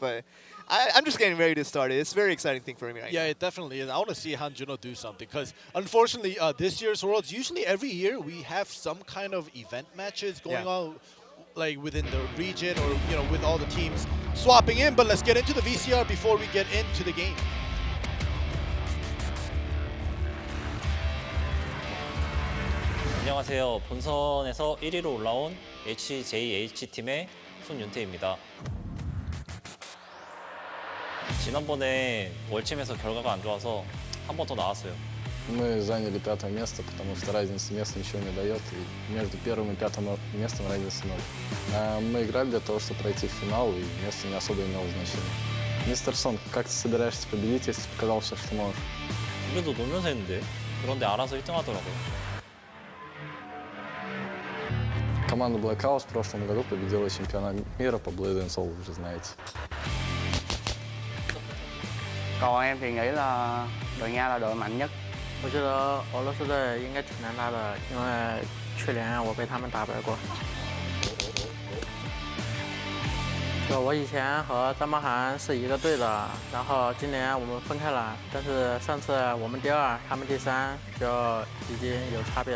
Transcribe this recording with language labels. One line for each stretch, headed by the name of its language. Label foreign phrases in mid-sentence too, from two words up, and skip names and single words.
English: But I'm just getting ready to start it. It's a very exciting thing for me right now. Yeah, it definitely is. I want to see Hanjuno do something, because unfortunately this year's Worlds, usually every year we have some kind of event matches going on, like within the region or with all the teams swapping in. But let's get into the VCR before we get into the game.
Korean: 안녕하세요. 본선에서 1위로 올라온 HJH팀의 손윤태입니다. 지난번에 월챔에서 결과가 안 좋아서 한 번 더 나왔어요.
Russian: Мы заняли 5-е место, потому что разница мест ничего не дает, и между 1-м и 5-м местом разница 0. Мы играли для того, чтобы пройти в финал, и место не особо имело значения. Мистер Сон, как ты собираешься победить, если ты показал все, что можешь? 우리도 놀면서 했는데, 그런데 알아서 1등 하더라고요. Команда Black House в прошлом году победила чемпионат мира по Bladeandsoul, вы уже знаете.
Vietnamese: Còn em thì nghĩ là đội Nga là đội mạnh nhất.
Chinese: 我觉得俄罗斯队应该挺难打的，因为去年我被他们打败过。就我以前和张茂涵是一个队的，然后今年我们分开了，但是上次我们第二，他们第三，就已经有差别了。